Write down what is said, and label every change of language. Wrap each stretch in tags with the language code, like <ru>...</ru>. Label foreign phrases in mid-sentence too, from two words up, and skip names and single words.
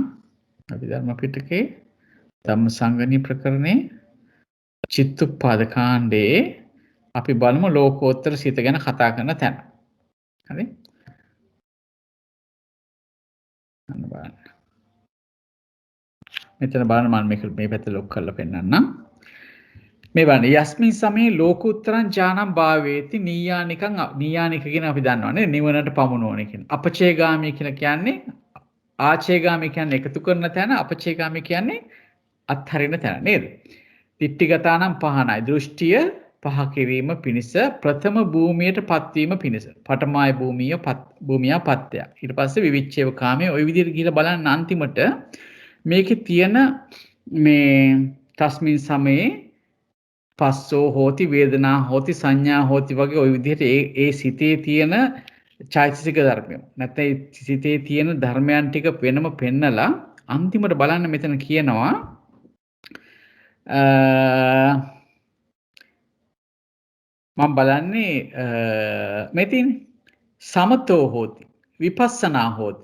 <si>අභිධර්ම පිටකේ ධම්මසංගණී ප්‍රකරණේ චිත්තුප්පාද කාණ්ඩේ අපි බලමු ලෝකෝත්තර සිත ගැන කතා කරන තැන. හරි? අන්න බලන්න. මෙතන බලන්න මම මේ පැත්ත ලොක් කරලා පෙන්නන්නම්. මේ බලන්න</si> <pi>යස්මින් සමේ ලෝකුත්තරං ඥානං භාවේති නීයානික</pi> <si>කියන අපි දන්නවනේ නිවනට පමුණුවන කියන. අපචේගාමී කියලා කියන්නේ ආචේගාමී කියන්නේ එකතු කරන තැන අපචේගාමී කියන්නේ අත්හරින තැන නේද?</si> <pi>දිට්ඨිගතානම් පහනයි</pi> <si>දෘෂ්ටිය පහ කිරීම පිණිස ප්‍රථම භූමියට පත්වීම පිණිස</si> <pi>පඨමාය භූමිය පත්‍ය.</pi> <si>ඊට පස්සේ</si> <pi>විවිච්ඡේව කාමයේ</pi> <si>ওই විදිහට ගිහලා බලන්න අන්තිමට මේකේ තියෙන මේ</si> <pi>තස්මින් සමයේ පස්සෝ හෝති වේදනා හෝති සංඥා හෝති</pi> <si>වගේ ওই විදිහට ඒ සිතේ තියෙන චෛතසික ධර්මය. නැත්නම් සිතේ තියෙන ධර්මයන් ටික වෙනම පෙන්නලා අන්තිමට බලන්න මෙතන කියනවා මම බලන්නේ මෙතින්</si> <pi>සමතෝ හෝති විපස්සනා හෝති.</pi>